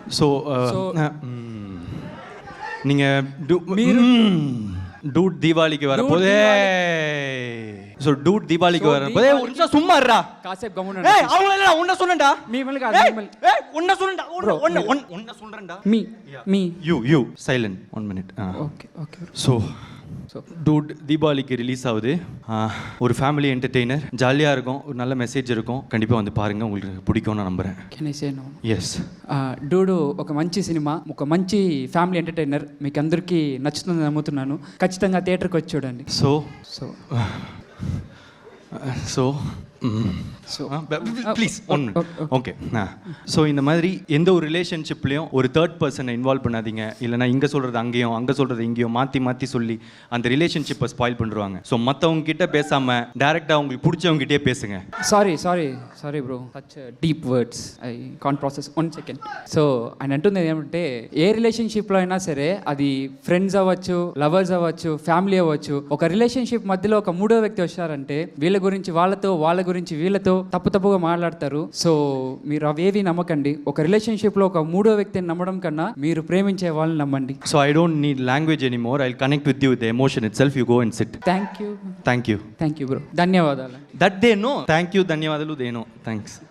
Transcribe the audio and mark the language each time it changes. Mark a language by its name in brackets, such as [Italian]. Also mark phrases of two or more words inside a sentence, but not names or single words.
[Tamil] ஸோ நீங்கள் டூட் தீபாவளிக்கு வரப்போதே. ஸோ டூட் தீபாவளிக்கு வரப்போதே ஒரு நிமிஷம் சும்மா இருடா. காசேப் கம்முனு. ஏய் அவங்க இல்ல உன்ன சொன்னேன்டா. மீ மல்ல காசேப் மல். ஏய் உன்ன சொன்னேன்டா. உன்ன சொல்றேன்டா. மீ [English] you silent 1 minute. okay okay. [Tamil] ஸோ டூட் தீபாவளிக்கு ரிலீஸ் ஆகுது. ஒரு [English] family entertainer, [Tamil] ஜாலியாக இருக்கும், ஒரு நல்ல மெசேஜ் இருக்கும். கண்டிப்பாக வந்து பாருங்கள், உங்களுக்கு பிடிக்கும்னு நான் నம்புறேன். [English] can I say no? ఎస్. [Telugu] డూడు ఒక మంచి సినిమా, ఒక మంచి [English] family entertainer, [Telugu] మీకు అందరికీ నచ్చుతుందని నమ్ముతున్నాను. ఖచ్చితంగా థియేటర్కి వచ్చి చూడండి. [English] please okay. [Tamil] ஸோ இந்த மாதிரி எந்த ஒரு ரிலேஷன்ஷிப்லேயும் ஒரு [English] third person involve [Tamil] பண்ணாதீங்க. இல்லைனா இங்கே சொல்கிறது அங்கேயும், அங்கே சொல்கிறது இங்கேயும் மாற்றி சொல்லி அந்த ரிலேஷன்ஷிப்பை ஸ்பாயில் பண்ணுவாங்க. ஸோ மற்றவங்க கிட்ட பேசாமல் டேரெக்டாக உங்களுக்கு பிடிச்சவங்ககிட்டே பேசுங்க. [English] sorry bro, such deep words I can't process. 1 second. [Telugu] సో ఆయన అంటుంది ఏమంటే, ఏ రిలేషన్షిప్లో అయినా సరే, అది ఫ్రెండ్స్ అవ్వచ్చు, లవర్స్ అవ్వచ్చు, ఫ్యామిలీ అవ్వచ్చు, ఒక రిలేషన్షిప్ మధ్యలో ఒక మూడో వ్యక్తి వచ్చారంటే వీళ్ళ గురించి వాళ్ళతో, వాళ్ళ గురించి వీళ్ళతో తప్పుగా మాట్లాడతారు. సో మీరు అవేవి నమ్మకండి. ఒక రిలేషన్షిప్లో ఒక మూడో వ్యక్తిని నమ్మడం కన్నా మీరు ప్రేమించే వాళ్ళని నమ్మండి. [English] so I don't need language anymore. I will connect with you with the emotion itself. you go and sit. thank you bro. ధన్యవాదాలు. that they know. thank you ధన్యవాదాలు they know. thanks.